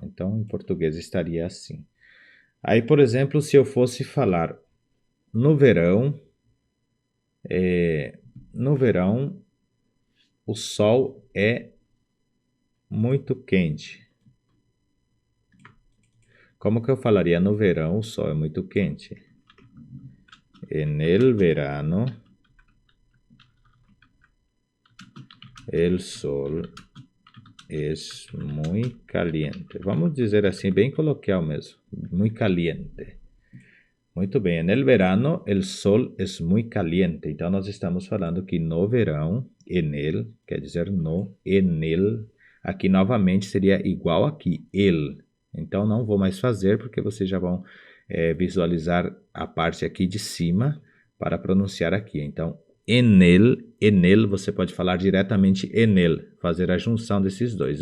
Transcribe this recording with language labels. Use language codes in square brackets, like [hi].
[pt] Então, em português estaria assim. Aí, por exemplo, se eu fosse falar no verão, o sol é muito quente. Como que eu falaria no verão o sol é muito quente? [es] En el verano, el sol es muy caliente. [pt] Vamos dizer assim, bem coloquial mesmo. [es] Muy caliente. [pt] Muito bem. [es] En el verano, el sol es muy caliente. [pt] Então, nós estamos falando que no verão, en el, quer dizer no, en el. Aqui, novamente, seria igual aqui, el. Então, não vou mais fazer, porque vocês já vão visualizar a parte aqui de cima para pronunciar aqui. Então, en el, você pode falar diretamente en el, fazer a junção desses dois.